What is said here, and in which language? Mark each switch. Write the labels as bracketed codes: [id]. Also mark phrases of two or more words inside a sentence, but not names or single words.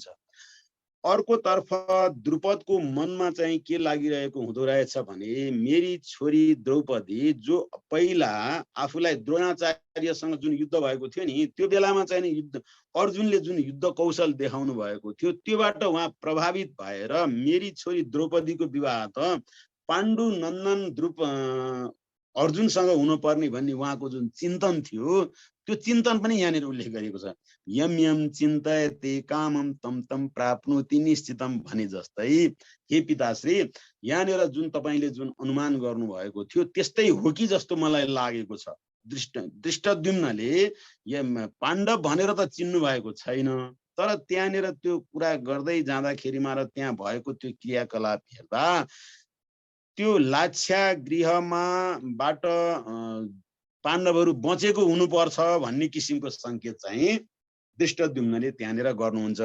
[ne] अर्कोतर्फ द्रुपदको मनमा चाहिँ के लागिरहेको हुँदो रहेछ भने मेरी छोरी द्रौपदी जो पहिला आफूलाई द्रोणाचार्यसँग जुन युद्ध भएको थियो नि त्यो बेलामा चाहिँ नि युद्ध अर्जुनले जुन युद्ध कौशल देखाउनु भएको थियो त्योबाट उहाँ प्रभावित भएर मेरी छोरी द्रौपदीको विवाह त पाण्डु नन्दन अर्जुनसँग हुनुपर्ने भन्ने उहाँको जुन चिन्तन थियो त्यो चिन्तन पनि यहाँनिर उल्लेख गरिएको छ। [sa] यम यम चिन्तयते कामम तम तम प्राप्नोति निश्चितम [ne] भने जस्तै हे पिताश्री यहाँनिर जुन तपाईले जुन अनुमान गर्नुभएको थियो त्यस्तै हो कि जस्तो मलाई लागेको छ। दृष्टद्युम्नले पाण्डव भनेर त चिन्नु भएको छैन, तर त्यहाँनिर त्यो कुरा गर्दै जाँदाखेरिमा र त्यहाँ भएको त्यो क्रियाकलाप हेर्दा त्यो लाक्षागृहमाबाट पाण्डवहरू बचेको हुनुपर्छ भन्ने किसिमको संकेत चाहिँ दृष्टद्युम्नले त्यहाँनिर गर्नुहुन्छ।